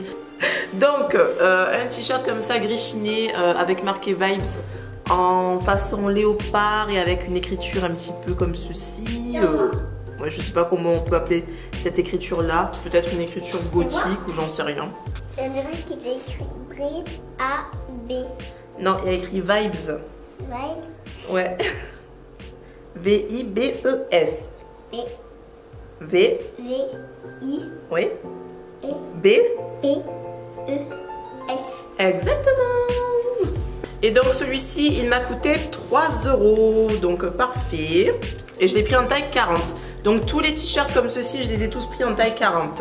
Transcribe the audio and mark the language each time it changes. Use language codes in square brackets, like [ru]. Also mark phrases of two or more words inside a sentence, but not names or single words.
[fr] Donc un t-shirt comme ça gris chiné avec marqué Vibes en façon léopard et avec une écriture un petit peu comme ceci. Ouais, je sais pas comment on peut appeler cette écriture là, peut-être une écriture gothique ou j'en sais rien. Je dirais qu'il est écrit B-A-B. Non, il y a écrit Vibes. Vibes. Ouais. V-I-B-E-S. B. V. V-I. Oui. E. B. B-E-S. Exactement. Et donc celui-ci, il m'a coûté 3 €. Donc parfait. Et je l'ai pris en taille 40. Donc tous les t-shirts comme ceci, je les ai tous pris en taille 40.